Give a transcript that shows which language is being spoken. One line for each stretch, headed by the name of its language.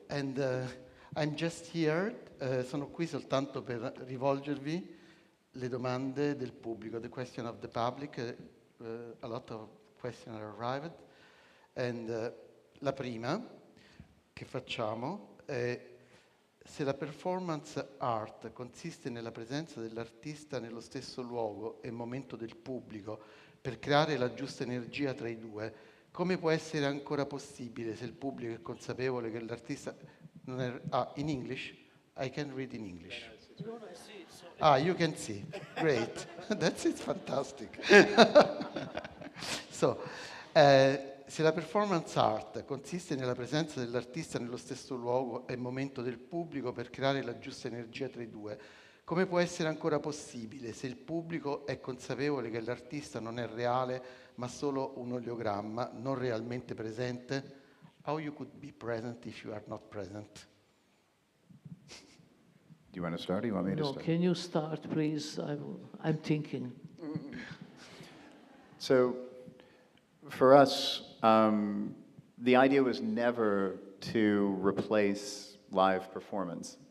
English: And I'm just here,
Italian: sono qui soltanto per rivolgervi le domande del pubblico,
English: the question of the public. A lot of questions are arrived. And
Italian: la prima che facciamo è: se la performance art consiste nella presenza dell'artista nello stesso luogo e momento del pubblico per creare la giusta energia tra i due, come può essere ancora possibile se il pubblico è consapevole che l'artista non è...
English: in English? I can read in English. You can see. Great. That's it, fantastic.
Italian: So, se la performance art consiste nella presenza dell'artista nello stesso luogo e momento del pubblico per creare la giusta energia tra i due, come può essere ancora possibile se il pubblico è consapevole che l'artista non è reale ma solo un oleogramma, non realmente presente?
English: How you could be present if you are not present? Do you want to start or do you want me to No, start? can you start, please? I'm thinking. So, for us, the idea was never to replace live performance.